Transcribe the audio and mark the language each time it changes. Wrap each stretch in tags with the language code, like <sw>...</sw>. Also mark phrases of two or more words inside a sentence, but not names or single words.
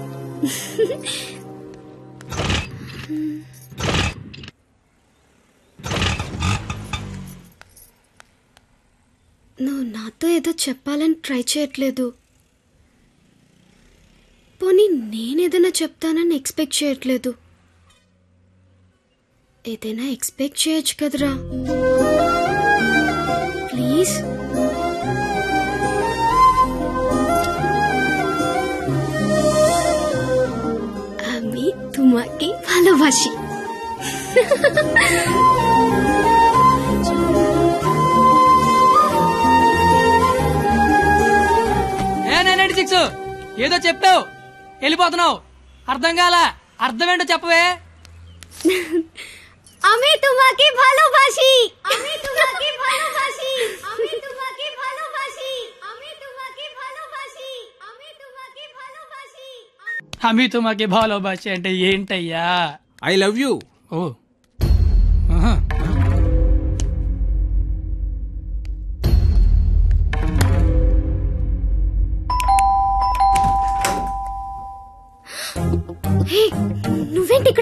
<te>నువ్వు నాతో ఏదో చెప్పాలని ట్రై చేయట్లేదు. పోనీ నేనేదైనా చెప్తానని ఎక్స్పెక్ట్ చేయట్లేదు. ఏదైనా ఎక్స్పెక్ట్ చేయొచ్చు కదరా. ప్లీజ్.</te> <bn>আমি তোমাকে ভালোবাসি.</bn> <te>ఏదో చెప్పావు, వెళ్ళిపోతున్నావు. అర్థం కాల. అర్థం ఏంటో చెప్పవే.</te> <bn>আমি তোমাকে ভালোবাসি. আমি তোমাকে ভালোবাসি. আমি তোমাকে ভালোবাসি. আমি তোমাকে ভালোবাসি. আমি তোমাকে ভালোবাসি</bn> <te>అంటే ఏంటయ్యా?</te> <en>I love you.</en> <te>ఓ ఆహా. హే, నువ్వేంటి ఇక్కడ?</te>